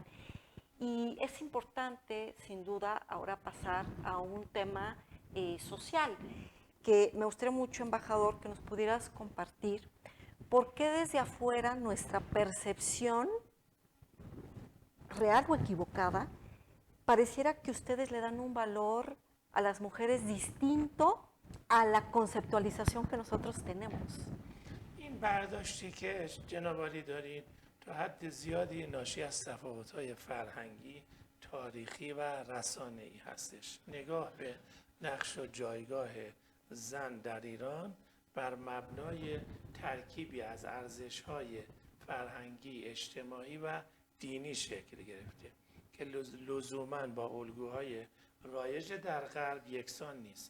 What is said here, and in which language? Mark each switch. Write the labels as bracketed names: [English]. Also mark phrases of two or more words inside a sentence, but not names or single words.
[Spanish] Y es importante, sin duda, ahora pasar a un tema social, que me gustaría mucho, embajador, que nos pudieras compartir por qué desde afuera nuestra percepción, real o equivocada, pareciera que ustedes le dan un valor a las mujeres distinto a la conceptualización que nosotros tenemos. [Persian] این برداشتی که جناب عالی دارید تا حد زیادی ناشی از تفاوت‌های فرهنگی، تاریخی و رسانه‌ای هستش. نگاه به نقش و جایگاه زن در ایران بر مبنای ترکیبی از ارزش‌های فرهنگی، اجتماعی و دینی شکل گرفته که لزوماً با الگوهای رایج در غرب یکسان نیست.